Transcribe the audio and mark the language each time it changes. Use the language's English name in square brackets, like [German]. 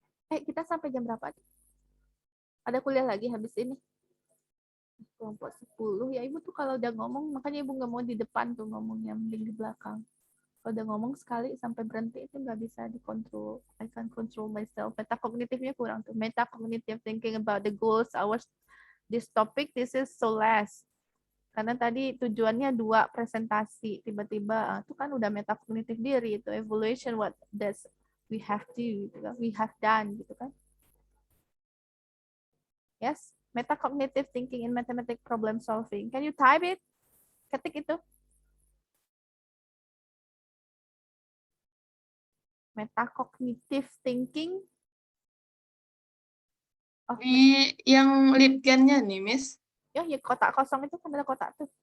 [Indonesian] Kita sampai jam berapa? Ada kuliah lagi habis ini? Kelompok 10. Ya Ibu tuh kalau udah ngomong, makanya Ibu nggak mau di depan tuh ngomongnya, mending di belakang. Kalau udah ngomong sekali sampai berhenti itu nggak bisa dikontrol. [English] I can control myself. [Indonesian] Metakognitifnya kurang tuh. [English] Metacognitive thinking about the goals, this topic, this is so less. [Indonesian] Karena tadi tujuannya 2 presentasi. Tiba-tiba itu kan udah metacognitive diri itu [English] evaluation what does we have to, [Indonesian] gitu kan? [English] We have done [Indonesian] gitu kan. [English] Yes, metacognitive thinking in mathematics problem solving. Can you type it? [Indonesian] Ketik itu. [English] Metacognitive thinking. [Indonesian] Di yang LibGen-nya nih, Miss. Ya, kotak kosong itu kan ada kotak tuh.